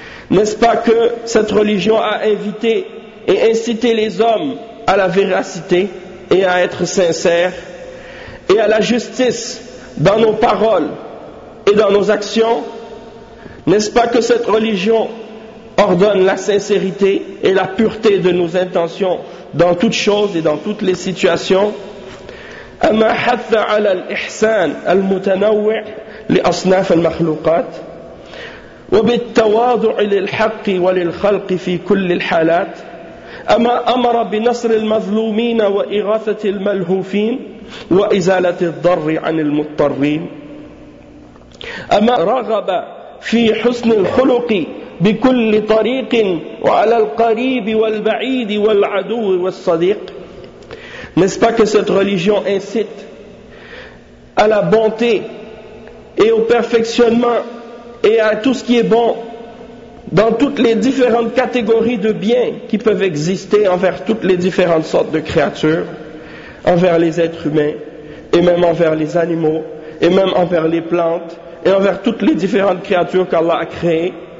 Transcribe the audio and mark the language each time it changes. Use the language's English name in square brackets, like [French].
[French] N'est-ce pas que cette religion a invité et incité les hommes à la véracité et à être sincères et à la justice dans nos paroles et dans nos actions? N'est-ce pas que cette religion ordonne la sincérité et la pureté de nos intentions dans toutes choses et dans toutes les situations? [Arabic] أَمَا حَثَّ عَلَى الْإِحْسَانِ الْمُتَنَوِّعِ لِأَصْنَافِ الْمَخْلُوقَاتِ وَبِالتَّوَاضُعِ لِلْحَقِّ وَلِلْخَلْقِ فِي كُلِّ الْحَالَاتِ أَمَا أَمَرَ بِنَصْرِ الْمَظْلُومِينَ وَإِغَاثَةِ الْمَلْهُوفِينَ وإزالة الضر عن المضطرين أما رغب في حسن الخلق بكل طريق وعلى القريب والبعيد والعدو والصديق. [French] N'est-ce pas que cette religion incite à la bonté et au perfectionnement et à tout ce qui est bon dans toutes les différentes catégories de biens qui peuvent exister envers toutes les différentes sortes de créatures, envers les êtres humains, et même envers les animaux, et même envers les plantes, et envers toutes les différentes créatures qu'Allah a créées?